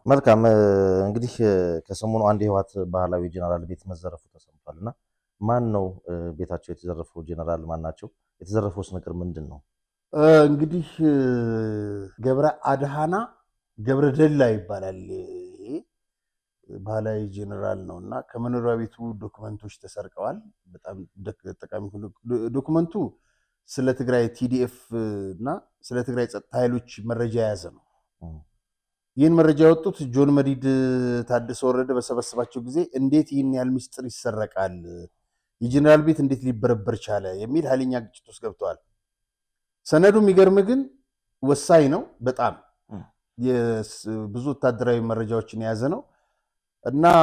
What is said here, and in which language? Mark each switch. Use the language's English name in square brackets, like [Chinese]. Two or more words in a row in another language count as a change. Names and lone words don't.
[Amharic] መልካም እንግዲህ ከሰሞኑ አንድ የህወሓት ባህላዊ ጄኔራል ቤት መዘረፉ ተሰምቷልና ማን ነው ቤታቸው የተዘረፈው ጄኔራል ማን ናቸው? የተዘረፈውስ ነገር ምንድነው? እንግዲህ ገብረ አድሃና ገብረ ደላ ይባላል። ባህላዊ ጄኔራል ነውና ከመኖሪያ ቤቱ ዶክመንቶች ተሰርቀዋል። በጣም ጠቃሚ ዶክመንቱ ስለ ትግራይ ቲዲኤፍ እና ስለ ትግራይ ጸጥታ ኃይሎች መረጃ የያዘ ነው። ይህን መረጃ ያወጡት ጆን መዲድ ታደሰ ወረደ በሰበሰባቸው ጊዜ እንዴት ይህን ያህል ምስጢር ይሰረቃል፣ የጄኔራል ቤት እንዴት ሊበረበር ቻለ የሚል ኃይለኛ ግጭት ውስጥ ገብተዋል። ሰነዱ የሚገርም ግን ወሳኝ ነው። በጣም ብዙ ወታደራዊ መረጃዎችን የያዘ ነው እና